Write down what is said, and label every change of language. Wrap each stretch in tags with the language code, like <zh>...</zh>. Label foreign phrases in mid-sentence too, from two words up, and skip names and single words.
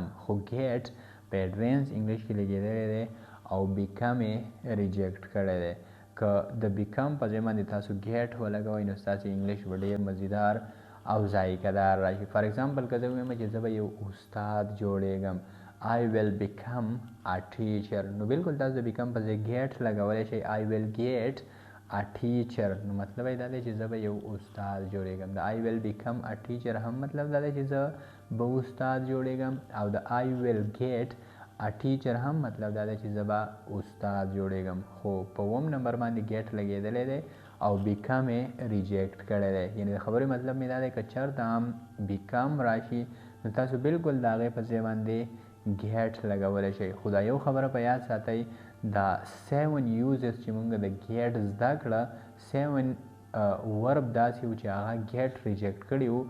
<ps>خو ګیټ په</ps> <en>advance English</en> <ps>کې لګېدلی دی او بیکم یې ریجیکټ کړی دی. که د بیکم په ځای باندې تاسو ګیټ ولګوئ نو ستاسې انګلیش به ډېر مزیدار او ذایقه دار راشي.</ps> <en>for example</en> <ps>که زه ووایم چې زه به یو استاد جوړېږم</ps> <en>I will become a teacher</en> <ps>نو بالکل تاسو د بیکم په ځای ګیټ لګولی شئ</ps> <en>I will get a teacher</en> <ps>نو مطلب یې دا دی چې زه به یو استاد جوړېږم. د</ps> <en>I will become a teacher</en> <ps>هم مطلب دا دی چې زه به استاد جوړېږم او د</ps> <en>I will get a teacher</en> <ps>هم مطلب دا دی چې زه به استاد جوړېږم. خو په 1 نمبر باندې ګیټ لګېدلی دی او بیکم یې ریجیکټ کړی دی. یعنې د خبرې مطلب مې دا دی که چېرته هم بیکم راشي نو تاسو بالکل د هغې په ځای باندې ګیټ لګولی شئ. خو دا یو خبره په یاد ساتئ دا 7 یوزز چې موږ د ګیټ زده کړه 7 ورب داسې و چې هغه ګیټ ریجیکټ کړي وو.</ps>